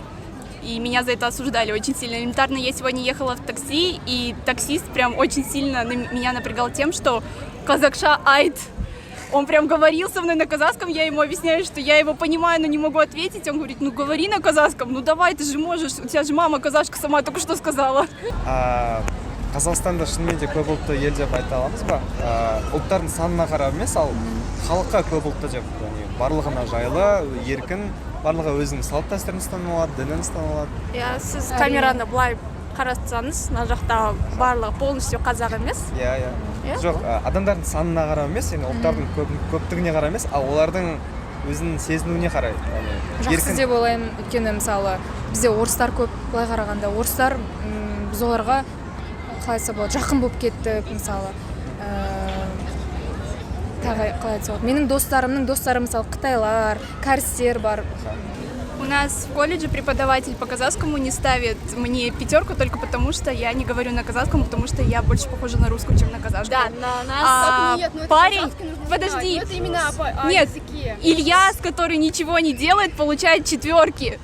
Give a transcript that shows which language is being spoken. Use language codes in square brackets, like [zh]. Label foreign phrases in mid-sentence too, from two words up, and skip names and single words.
[ru] И меня за это осуждали очень сильно. Элементарно, я сегодня ехала в такси, и таксист прям очень сильно меня напрягал тем, что [kk] казахша айт. [ru] Он прям говорил со мной на казахском, я ему объясняю, что я его понимаю, но не могу ответить. Он говорит, ну говори на казахском, ну давай, ты же можешь, у тебя же мама казашка сама только что сказала. [kk] Қазақстанда шынымен де көп ұлтты ел деп айта аламыз ба? Ұлттардың санына қарап емес, ал халыққа көп ұлтты деп, барлығына жайлы, еркін, барлығы өзінің салт дәстүрін ұстанып алады, дінін ұстанып алады. Иә, сіз камераны былай қарастырсаңыз, мына жақта барлығы полностью қазақ емес. Иә. Жоқ, адамдардың санына қарап емес, ұлттардың көптігіне қарап емес, ал олардың өзінің сезінуіне қарай. Жақсы деп ойлаймын, өйткені мысалы бізде орыстар көп, былай қарағанда орыстар біз оларға қалайса болады, жақын болып кеттік, мысалы. Қалай айтса болады. Менің достарымның достары, мысалы, қытайлар, кәрістер бар. [ru] У нас в колледже преподаватель по казахскому не ставит мне 5 только потому, что я не говорю на казахском, потому что я больше похожа на русскую, чем на казахскую. Да, на нас. Нет, парень, подожди. Это именно нет, Ильяс, который ничего не делает, получает 4.